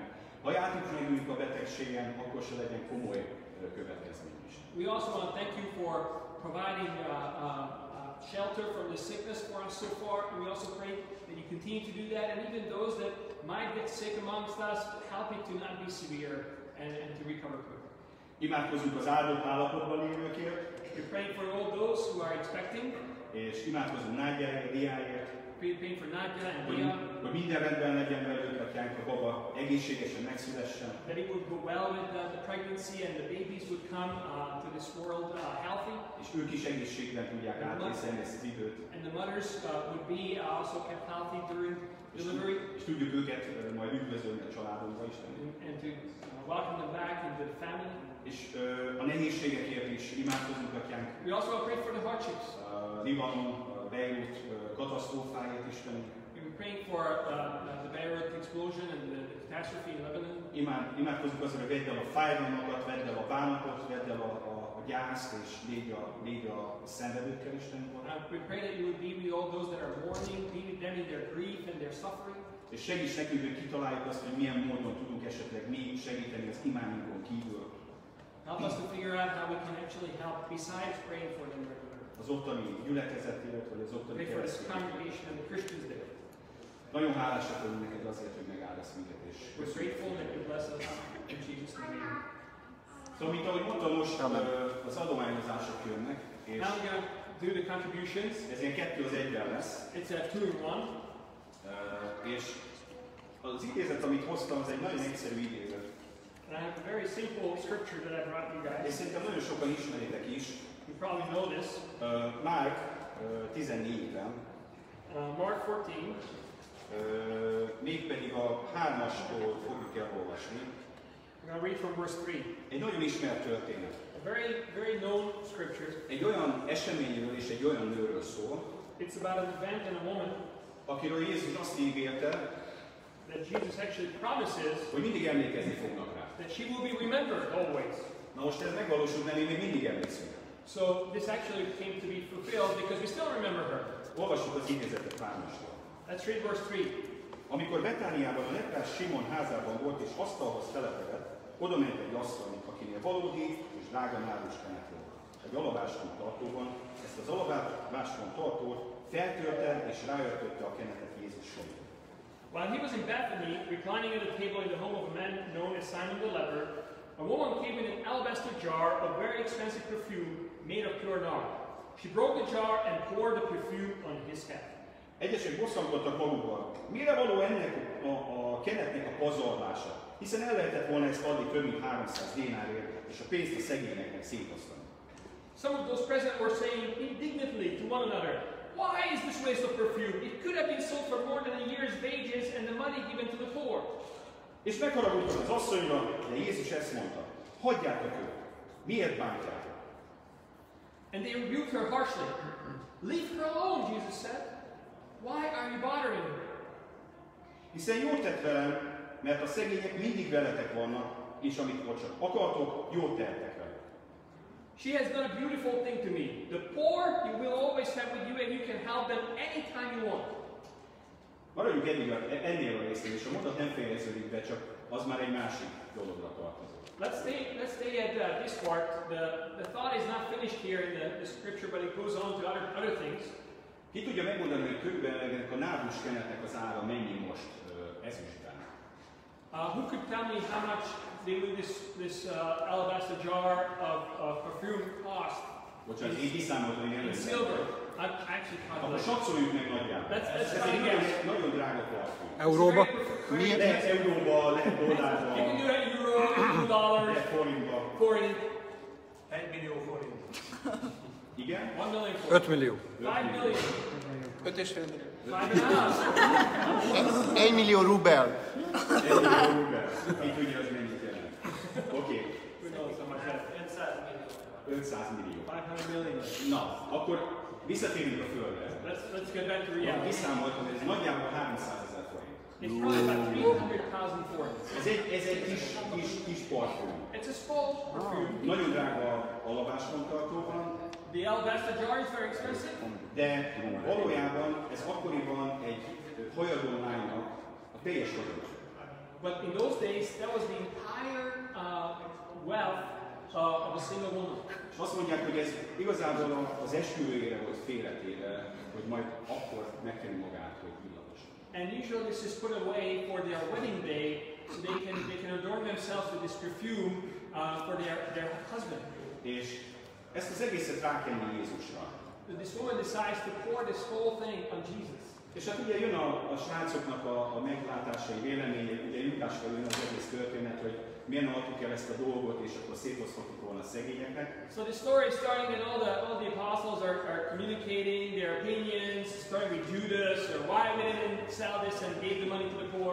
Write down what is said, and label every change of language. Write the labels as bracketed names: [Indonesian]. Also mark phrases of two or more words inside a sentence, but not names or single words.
[Hungarian] Ha játék megüljük a betegségen, akkor se legyen komoly következmény is. [English] We also want to thank you for providing shelter from the sickness for us so far, and we also pray that you continue to do that, and even those that might get sick amongst us, help it to not be severe and to recover quicker. [Hungarian] Imádkozunk az áldott állapotban lévőkért, [English] We're praying for all those who are expecting, [Hungarian] és imádkozunk Nádjáért, Diáért, [English] praying for Nadia and Dia, [Hungarian] hogy minden rendben legyen velük, Atyánk, a baba egészségesen megszülessen. [English] that it would go well with the pregnancy and the babies would come to this world healthy, [Hungarian] És ők is egészségben tudják átvészelni ezt az időt. [English] and the mothers would be also kept healthy during delivery, [Hungarian] És tudjuk őket majd üdvözölni a családunkba is. [English] and to welcome them back into the family. [Hungarian] És a nehézségekért is imádkozunk, Atyánk. [English] We also pray for the hardships. [Hungarian] Libanon, Beirut katasztrófáját, Istenünk. [English] We're praying for the Beirut explosion and the catastrophe in Lebanon. [Hungarian] Imádkozunk azért, hogy vedd el a fájdalmakat, vedd el a bánatot, vedd el a gyászt, és légy a szenvedőkkel, Istenünk. [English] We pray that you would be with all those that are mourning, be with them in their grief and their suffering. [Hungarian] És segíts nekünk, hogy kitaláljuk azt, hogy milyen módon tudunk esetleg mi segíteni az imánunkon kívül. [English] Help us to figure out how we can actually help besides praying for them regularly. [Hungarian] Az ottani gyülekezetért, vagy az ottani [English] Pray for this [Hungarian] keresztényeket. [English] congregation and the Christians there. [Hungarian] Nagyon hálásak vagyunk neked azért, hogy megáldasz minket, és [English] We're grateful that you bless us in Jesus' name. [Hungarian] Szóval, mint ahogy mondtam, most az adományozások jönnek, és [English] Now we're going to do the contributions. [Hungarian] ez ilyen 2 az 1-ben lesz. [English] It's a 2-in-1. [Hungarian] És az idézet, amit hoztam, az egy nagyon egyszerű idézet. [English] And I have a very simple scripture that I brought you [Hungarian] És [English] guys. [Hungarian] szerintem nagyon sokan ismeritek is. [English] You probably know this. [Hungarian] Márk 14-ben, [English] Mark 14. [Hungarian] mégpedig a 3-astól fogjuk elolvasni. [English] I'm going to read from verse 3. [Hungarian] Egy nagyon ismert történet. [English] A very known scripture. [Hungarian] Egy olyan eseményről és egy olyan nőről szól, [English] It's about an event and a woman [Hungarian] akiről Jézus azt ígérte, [English] that Jesus actually promises [Hungarian] hogy mindig emlékezni fognak rá. [English] that she will be remembered always. [Hungarian] Na most ez megvalósult, mert mi még mindig emlékszünk. [English] So this actually came to be fulfilled because we still remember her. [Hungarian] Olvassuk az idézetet 3-astól. [English] Let's read verse 3. [Hungarian] Amikor Betániában a leprás Simon házában volt és asztalhoz telepedett, oda ment egy asszony, akinél valódi és drága náduskenet volt. Egy alabástron tartóban, ezt az alabástron tartót feltörte és ráöltötte a kenetet Jézus sejére. [English] While he was in Bethany, reclining at a table in the home of a man known as Simon the leper, a woman came in an alabaster jar of very expensive perfume made of pure nard. She broke the jar and poured the perfume on his head. [Hungarian] Egyesek bosszankodtak magukban. Mire való ennek a kenetnek a pazarlása? Hiszen el lehetett volna ezt adni több mint 300 dénárért, és a pénzt a szegényeknek szétosztani. [English] Some of those present were saying indignantly to one another, "Why is this waste of perfume? It could have been sold for more than a year's wages and the money given to the poor." [Hungarian] És megharagudtak az asszonyra, de Jézus ezt mondta, hagyjátok őt, miért bántjátok? [English] And they rebuked her harshly. "Leave her alone," Jesus said. "Why are you bothering her?" [Hungarian] Hiszen jót tett velem, mert a szegények mindig veletek vannak, és amikor csak akartok, jót tehetek vele. [English] She has done a beautiful thing to me. The poor you will always have with you and you can help them anytime you want. [Hungarian] Maradjunk ennél a részén, és a mondat nem fejeződik be, csak az már egy másik dologra tartozik. [English] Let's stay at this part. The thought is not finished here in the scripture, but it goes on to other things. [Hungarian] Ki tudja megmondani, hogy körülbelül ennek a náduskenetnek az ára mennyi most ezüstben? [English] Who could tell me how much believe this alabaster jar of perfume cost [Hungarian] Bocsánat, én kiszámoltam, hogy [English] in [Hungarian] nem [English] silver. I've actually [Hungarian] Akkor [English] calculated. [Hungarian] satszoljuk meg nagyjából. [English] Let's [Hungarian] Ez [English] try [Hungarian] egy [English] to guess. [Hungarian] nagyon drága parfüm. Euróba? Lehet euróba, lehet dollárba, [English] You can do that in euro, $2, [Hungarian] lehet forintba. [English] forint. [Hungarian] 1 millió forint. Igen? [English] 1 million. [Hungarian] 5 millió. [English] 5 million. [Hungarian] 5,5 millió. [English] 5.5. [Hungarian] 1 millió rubel. Egy millió rubel. Így tudja, az mennyit jelent. Oké. [English] Who knows how much that is? [Hungarian] 500 millió. [English] 500 million. [Hungarian] Na, akkor visszatérünk a Földre. [English] Let's get back to [Hungarian] Én [English] reality. [Hungarian] kiszámoltam, hogy ez nagyjából 300 000 forint. [English] It's probably about 300,000 forints. [Hungarian] Ez egy kis parfüm. [English] It's a small perfume. [Hungarian] Nagyon drága alapáskontartó van, [English] The alabaster jar is very expensive, [Hungarian] de valójában ez akkoriban egy hajadonlánynak a teljes vagyona. [English] but in those days that was the entire wealth of a single woman. [Hungarian] És azt mondják, hogy ez igazából az esküvőjére volt félretéve, hogy majd akkor megkeni magát, hogy illatos. [English] And usually this is put away for their wedding day, so they can adorn themselves with this perfume for their husband. [Hungarian] És ezt az egészet rákenni Jézusra. [English] This woman decides to pour this whole thing on Jesus. [Hungarian] És hát ugye jön a srácoknak a meglátásai véleménye, ugye Júdásról jön az egész történet, hogy miért nem adtuk el ezt a dolgot, és akkor szétosztottuk volna a szegényeknek. [English] So the story is starting and all the apostles are communicating their opinions, starting with Judas, or why we didn't sell this and gave the money to the poor.